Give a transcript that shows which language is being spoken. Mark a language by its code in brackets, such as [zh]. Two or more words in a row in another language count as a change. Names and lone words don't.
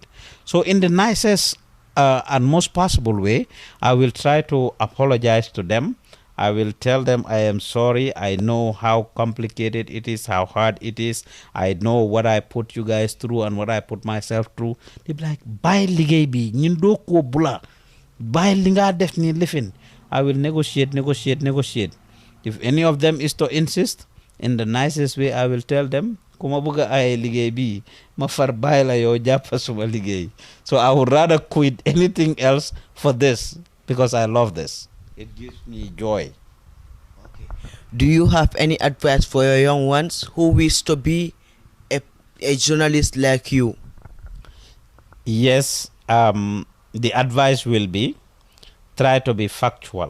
[en] So in the nicest and most possible way, I will try to apologize to them. I will tell them I am sorry. I know how complicated it is, how hard it is. I know what I put you guys through and what I put myself through. They be like, [wo] "Bye ligay bi, ñun do ko bula. Bye linga def ni lifin." [en] I will negotiate. If any of them is to insist, in the nicest way, I will tell them, [wo] "Kuma buga ay ligay bi, ma far bay la yo jappa suma ligay." [en] So I would rather quit anything else for this because I love this. It gives me joy. Okay. Do you have any advice for your young ones who wish to be a journalist like you? Yes, the advice will be, try to be factual.